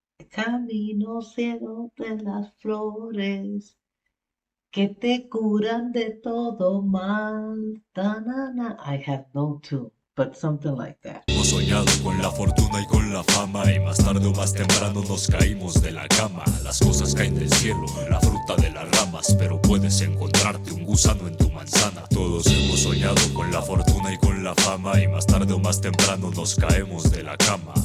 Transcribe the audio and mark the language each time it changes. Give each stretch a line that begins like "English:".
Spanish: Camino ciego de las flores que te curan de todo mal. Ta-na-na.
English: I have no tune, but something like that.
Spanish: Hemos soñado con la fortuna y con la fama y más tarde o más temprano nos caímos de la cama. Las cosas caen del cielo, la fruta de las ramas, pero puedes encontrarte un gusano en tu manzana. Todos hemos soñado con la fortuna y con la fama y más tarde o más temprano nos caemos de la cama.